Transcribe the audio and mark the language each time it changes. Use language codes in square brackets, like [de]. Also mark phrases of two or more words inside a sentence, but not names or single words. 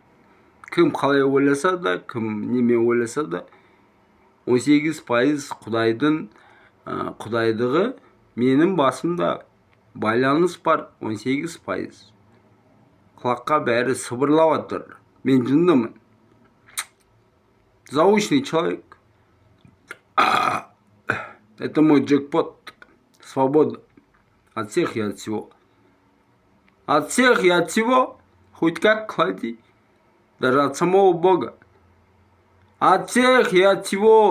[kk] Кім қалай ойласа да, кім немен ойласа да, 18% құдайдығы менің басымда байланыс бар. 18%. Құлаққа бәрі сыбырлап жатыр. Мен жындымын. [ru] Заучный человек. Это мой джекпот. Свобода. От всех и от всего. От всех и от всего. Хоть как клади. Даже от самого Бога. От всех и от всего.